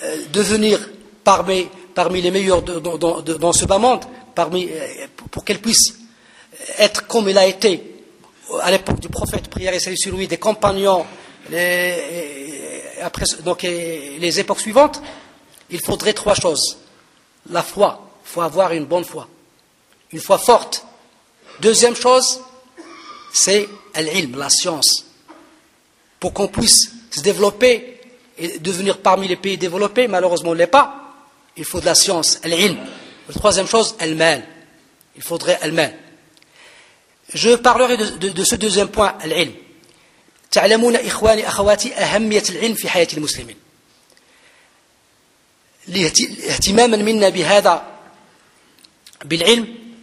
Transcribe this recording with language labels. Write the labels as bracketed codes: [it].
[fr] devenir parmi les meilleurs dans ce bas monde, pour qu'elle puisse être comme elle a été à l'époque du prophète, prière et salut sur lui, des compagnons, les époques suivantes, il faudrait trois choses. La foi, il faut avoir une bonne foi, une foi forte. Deuxième chose, c'est العلم la science pour qu'on puisse se développer et devenir parmi les pays développés malheureusement on l'est pas il faut de la science العلم la troisième chose المال il faudrait المال je parlerai de ce deuxième point العلم [ar] تعلمون إخواني أخواتي أهمية العلم في حياة المسلمين اهتماما منا بهذا بالعلم